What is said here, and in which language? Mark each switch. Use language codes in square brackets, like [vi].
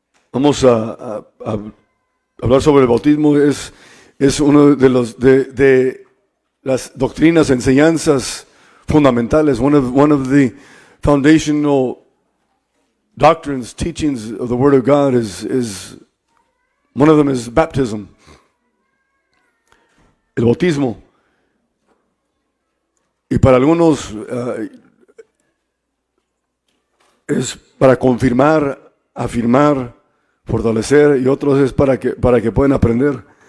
[es] Vamos a hablar sobre el bautismo. Es uno de las doctrinas, enseñanzas fundamentales. [en] One of the foundational doctrines, teachings of the Word of God is one of them is baptism. [es] El bautismo. Y para algunos es para confirmar, afirmar, fortalecer, y otros es para que puedan aprender.